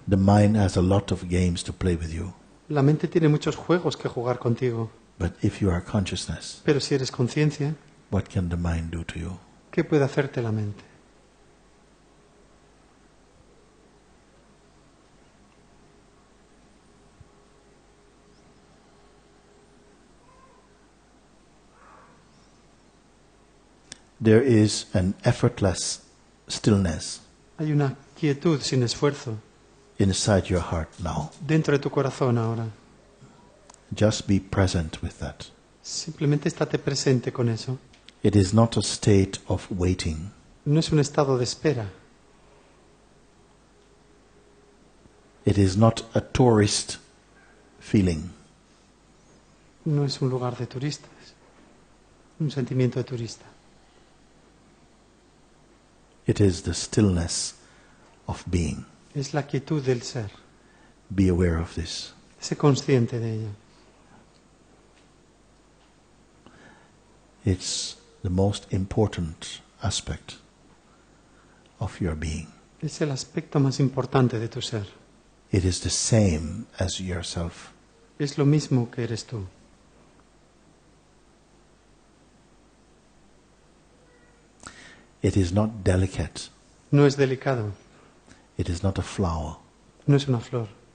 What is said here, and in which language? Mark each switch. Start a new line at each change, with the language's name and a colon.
English: the mind has a lot of games to play with you.
Spanish: la mente tiene muchos juegos que jugar contigo.
English: But if you are consciousness,
Spanish: Pero si eres conciencia,
English: what can the mind do to you?
Spanish: ¿qué puede hacerte la mente?
English: There is an effortless stillness
Spanish: Hay una quietud sin esfuerzo
English: inside your heart now.
Spanish: dentro de tu corazón ahora.
English: Just be present with that.
Spanish: Simplemente estate presente con eso.
English: It is not a state of waiting.
Spanish: No es un estado de espera.
English: It is not a tourist feeling.
Spanish: No es un lugar de turistas. Un sentimiento de turista.
English: It is the stillness of being.
Spanish: Es la quietud del ser.
English: Be aware of this.
Spanish: Sé consciente de ello.
English: It's the most important aspect of your being.
Spanish: Es el aspecto más importante de tu ser.
English: It is the same as yourself.
Spanish: Es lo mismo que eres tú.
English: It is not delicate.
Spanish: No es delicado.
English: It is not a flower.
Spanish: No es una flor.